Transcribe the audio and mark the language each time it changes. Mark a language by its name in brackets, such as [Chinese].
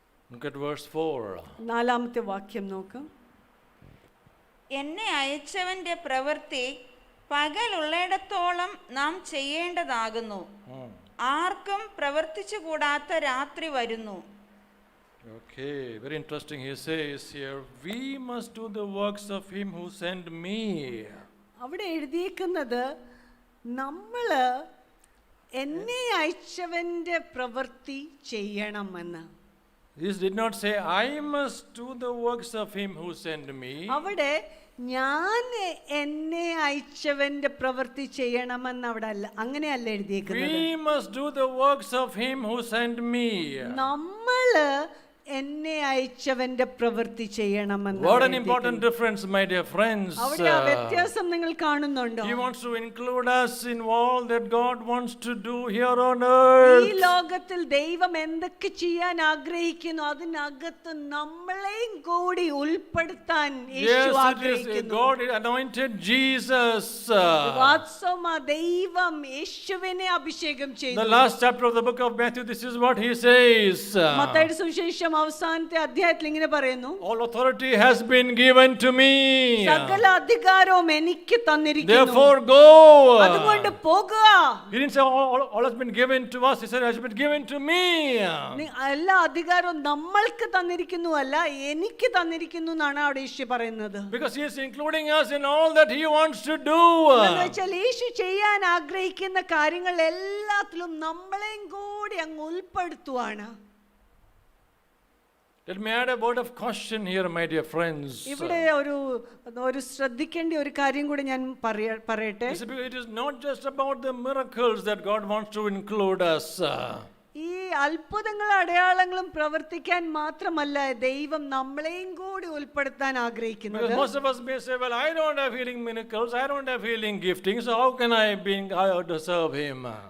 [English] Look at verse 4. [Malayalam] നാലാമത്തെ വാക്യം നോക്കാം. എന്നെ അയച്ചവന്റെ പ്രവൃത്തി പകലുള്ളിടത്തോളം നാം ചെയ്യേണ്ടതാകുന്നു, ആർക്കും പ്രവർത്തിച്ചുകൂടാത്ത രാത്രി വരുന്നു. [English] Okay, very interesting. He says here, we must do the works of him who sent me. [Malayalam] അവിടെ എഴുതിയിരിക്കുന്നത് നമ്മള് എന്നെ അയച്ചവന്റെ പ്രവൃത്തി ചെയ്യണമെന്ന്. [English] This did not say, I must do the works of him who sent me. [Malayalam] അവിടെ ഞാൻ എന്നെ അയച്ചവന്റെ പ്രവൃത്തി ചെയ്യണമെന്ന് അവിടെ അല്ല, അങ്ങനെയല്ല എഴുതിയിരിക്കുന്നത്. [English] We must do the works of him who sent me. [Malayalam] നമ്മള് എന്നെ അയച്ചവന്റെ പ്രവൃത്തി ചെയ്യണമെന്ന്. [English] What an important difference, my dear friends. [Malayalam] അവിടെ ആ വ്യത്യാസം നിങ്ങൾ കാണുന്നുണ്ടോ? [English] He wants to include us in all that God wants to do here on earth. [Malayalam] ഈ ലോകത്തിൽ ദൈവം എന്തൊക്കെ ചെയ്യാൻ ആഗ്രഹിക്കുന്നു അതിനകത്ത് നമ്മളെയും കൂടി ഉൾപ്പെടുത്താൻ യേശു [English] Yes, it is. [Malayalam] ആഗ്രഹിക്കുന്നു. [English] God anointed Jesus. [Malayalam] വാസ്തവമാ ദൈവം യേശുവിനെ അഭിഷേകം [English] The [Malayalam] ചെയ്തു. [English] last chapter of the book of Matthew, this is what he says. [Malayalam] മത്തായിയുടെ സുവിശേഷം അവസാനത്തെ അധ്യായത്തിൽ ഇങ്ങനെ പറയുന്നു, [English] All authority has been given to me. [Malayalam] സകല അധികാരവും എനിക്ക് തന്നിരിക്കുന്നു, [English] Therefore go. [Malayalam] അതുകൊണ്ട് പോകുക. [English] He didn't say all has been given to us. He said it has been given to me. [Malayalam] എല്ലാ അധികാരവും നമ്മൾക്ക് തന്നിരിക്കുന്നു അല്ല എനിക്ക് തന്നിരിക്കുന്നു എന്നാണ് അവിടെ യേശു പറയുന്നത്. [English] Because he is including us in all that he wants to do. [Malayalam] എന്ന് വെച്ചാൽ യേശു ചെയ്യാൻ ആഗ്രഹിക്കുന്ന കാര്യങ്ങൾ എല്ലാത്തിലും നമ്മളെയും കൂടി അങ്ങ് ഉൾപ്പെടുത്തുവാണ്. [English] Let me add a word of caution here, my dear friends. [Malayalam] ഇവിടെ ഒരു ശ്രദ്ധിക്കേണ്ട ഒരു കാര്യം കൂടി ഞാൻ പറയട്ടെ. [English] It is not just about the miracles that God wants to include us. [Malayalam] ഈ അത്ഭുതങ്ങളും അടയാളങ്ങളും പ്രവർത്തിക്കാൻ മാത്രമല്ല ദൈവം നമ്മളെയും കൂടി ഉൾപ്പെടുത്താൻ ആഗ്രഹിക്കുന്നത്. [English] Because most of us may say, well, I don't have healing miracles, I don't have healing gifting, so how can I serve him?